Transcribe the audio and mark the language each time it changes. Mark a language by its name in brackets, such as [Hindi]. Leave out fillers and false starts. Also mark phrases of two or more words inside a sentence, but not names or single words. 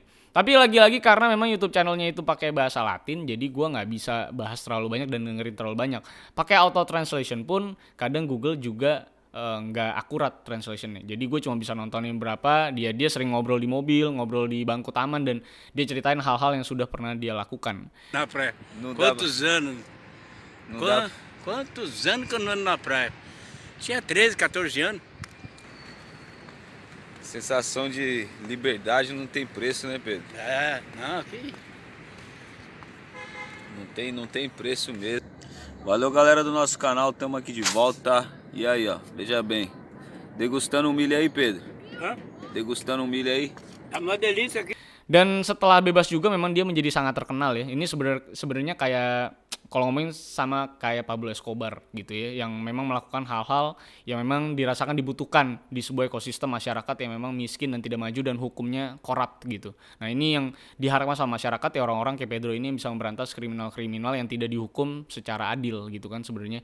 [Indonesian] Tapi lagi-lagi karena memang YouTube channelnya itu pakai bahasa Latin, jadi gua nggak bisa bahas terlalu banyak dan dengerin terlalu banyak. Pakai [English] auto translation [Indonesian] pun kadang Google juga nggak akurat translationnya. Jadi gue cuma bisa nontonin berapa, dia sering ngobrol di mobil, ngobrol di bangku taman, dan dia ceritain hal-hal yang sudah pernah dia lakukan. [Portuguese] Na praia. Não Quantos anos? Não dava. Quantos anos que eu não ando na praia? Tinha 13, 14 anos. Sensação de liberdade não tem preço, né, Pedro? É, não, aqui. Não tem preço mesmo. Valeu, galera do nosso canal, estamos aqui de volta. E aí, ó, veja bem. Degustando um milho aí, Pedro. Hã? Degustando um milho aí. Tá uma delícia aqui. [Indonesian] Dan setelah bebas juga memang dia menjadi sangat terkenal ya. Ini sebenarnya kayak kalau ngomongin sama kayak Pablo Escobar gitu ya, yang memang melakukan hal-hal yang memang dirasakan dibutuhkan di sebuah ekosistem masyarakat yang memang miskin dan tidak maju dan hukumnya korup gitu. Nah ini yang diharapkan sama masyarakat ya, orang-orang kayak Pedro ini bisa memberantas kriminal-kriminal yang tidak dihukum secara adil gitu kan sebenarnya.